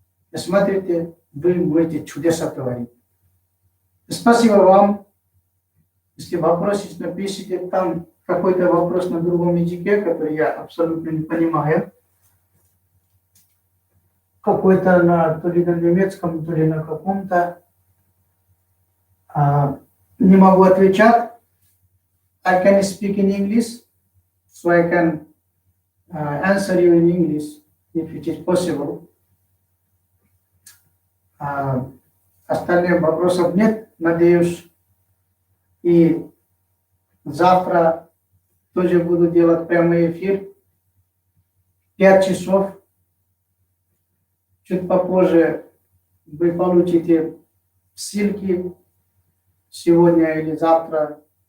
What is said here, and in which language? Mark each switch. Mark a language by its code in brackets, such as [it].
[ru] И смотрите, вы будете чудеса творить. Спасибо вам. Если вопрос есть, напишите там какой-то вопрос на другом языке, который я абсолютно не понимаю. Какой-то то ли на немецком, то ли на каком-то. Не могу отвечать. [en] I can speak in English, so I can answer you in English, if it is possible. [ru] Остальных вопросов нет, надеюсь. И завтра тоже буду делать прямой эфир. 5 часов. Чуть попозже вы получите ссылки сегодня или завтра.